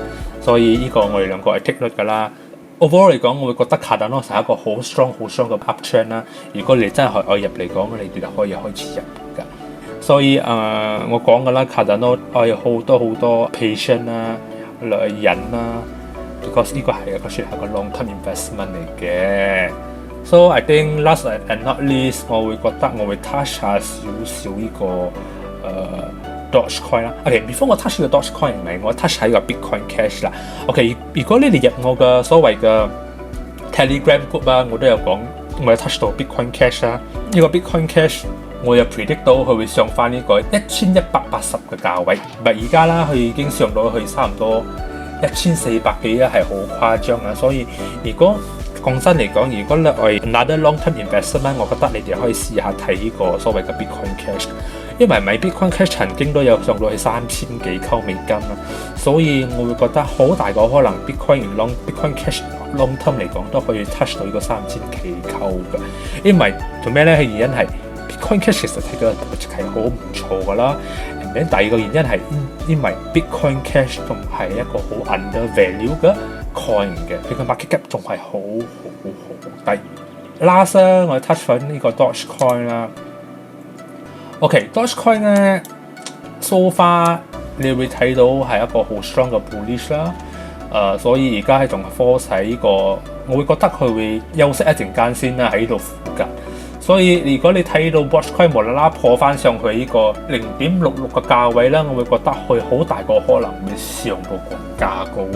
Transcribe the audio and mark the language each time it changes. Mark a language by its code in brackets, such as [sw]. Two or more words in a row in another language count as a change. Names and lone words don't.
[yue] 所以呢個我哋兩個係 [en] take note [yue] 㗎啦。Overall 嚟講，我會覺得卡達諾係一個好 strong 嘅 uptrend 啦。如果你真係愛入嚟講，你哋就可以開始入㗎。所以我講㗎啦，卡達諾有好多 patient 啦、忍啦 ，because 呢個係一個算係一個 [en] long term investment [yue] 嚟嘅。 [en] So I think last and not least， [yue] 我會覺得我會 touch 下少呢個Dogecoin 啦。OK，before 我 touch 呢個 Dogecoin 唔係我 touch 喺個 Bitcoin Cash 啦。OK， 如果你哋入我嘅所謂嘅 Telegram group 啦，我都有講，我有 touch 到 Bitcoin Cash 啦。呢個 Bitcoin Cash 我有 predict 到佢會上翻呢個1180嘅價位，但而家啦佢已經上到去差唔多1400幾啦，係好誇張啊！所以如果講真嚟講，如果你係 [en] another long term investment， [yue] 我覺得你哋可以試下睇呢個所謂嘅 Bitcoin Cash。因為咪 Bitcoin Cash 曾經都有上到去3000幾溝美金啦，所以我會覺得好大個可能 Bitcoin Cash [en] long term [yue] 嚟講都可以 touch 到呢個3000幾溝嘅。因為做咩咧？係原因係 Bitcoin Cash 其實睇嘅係好唔錯噶啦。第二個原因係因為 Bitcoin Cash 仲係一個好 undervalue 嘅 coin 嘅，佢嘅 [en] market cap [yue] 仲係好低。Last 我 touch 翻呢個 Dogecoin 啦。OK，Dogecoin 咧 [en] so far [yue] 你會睇到係一個好 strong 嘅 bullish 啦。所以而家係仲係 force 喺呢個，我會覺得佢會休息一陣間先啦，喺呢度附近。所以如果你睇到 Dogecoin 無啦啦破翻上去呢個0.66嘅價位啦，我會覺得佢好大個可能會上到更加高啊！